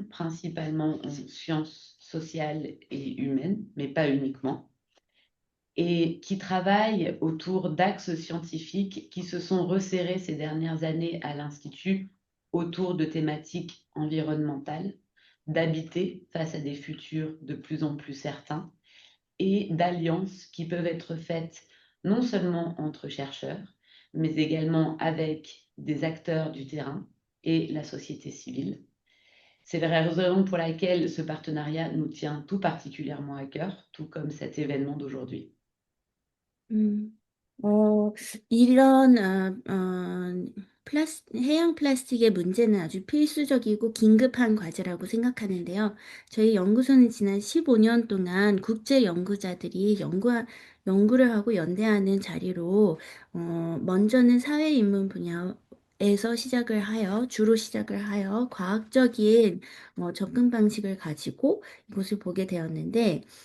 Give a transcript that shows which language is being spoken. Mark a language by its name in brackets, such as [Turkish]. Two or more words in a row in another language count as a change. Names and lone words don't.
[French] principalement en sciences sociales et humaines, mais pas uniquement, et qui travaillent autour d'axes scientifiques qui se sont resserrés ces dernières années à l'Institut autour de thématiques environnementales, d'habiter face à des futurs de plus en plus certains, et d'alliances qui peuvent être faites non seulement entre chercheurs, mais également avec des acteurs du terrain et la société civile. C'est la raison pour laquelle ce partenariat nous tient tout particulièrement à cœur, tout comme cet événement d'aujourd'hui. [Korean] 이런 해양 플라스틱의 문제는 아주 필수적이고 긴급한 과제라고 생각하는데요. 저희 연구소는 지난 15년 동안 국제 연구자들이 연구를 하고 연대하는 자리로 먼저는 사회인문 분야에서 주로 시작을 하여 과학적인 접근 방식을 가지고 이것을 보게 되었는데,